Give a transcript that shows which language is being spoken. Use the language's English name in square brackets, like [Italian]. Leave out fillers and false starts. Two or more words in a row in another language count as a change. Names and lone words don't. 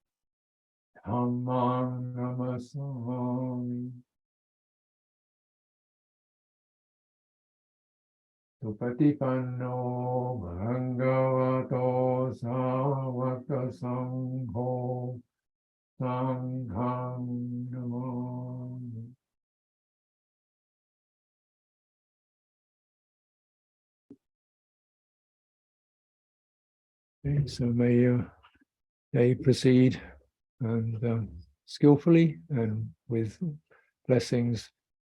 [Pali] Dhammam Namasami Supatipanno Bhagavato Savaka Sangho Sangham Namami. [English] Okay, so may they proceed and skillfully and with blessings of the Dhamma.